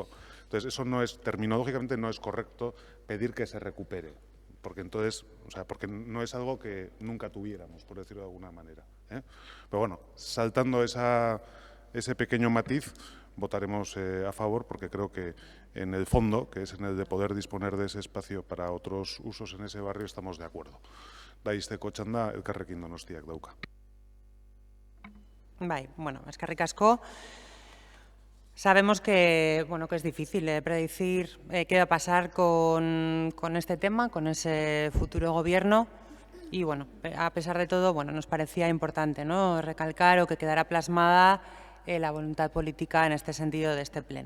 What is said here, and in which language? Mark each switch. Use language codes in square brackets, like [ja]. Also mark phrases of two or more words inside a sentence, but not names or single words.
[es] Entonces, eso no es, terminológicamente no es correcto pedir que se recupere, porque entonces, o sea, porque no es algo que nunca tuviéramos, por decirlo de alguna manera, ¿eh? Pero bueno, saltando ese pequeño matiz, votaremos a favor, porque creo que en el fondo, que es en el de poder disponer de ese espacio para otros usos en ese barrio, estamos de acuerdo. [eu] Daizteko txanda, Elkarrekin Donostiak dauka. Bai, bueno, eskerrik asko. [es] Sabemos que, bueno, que es difícil predecir qué va a pasar con este tema, con ese futuro gobierno. Y bueno, a pesar de todo, bueno, nos parecía importante, ¿no?, recalcar o que quedara plasmada la voluntad política en este sentido de este pleno.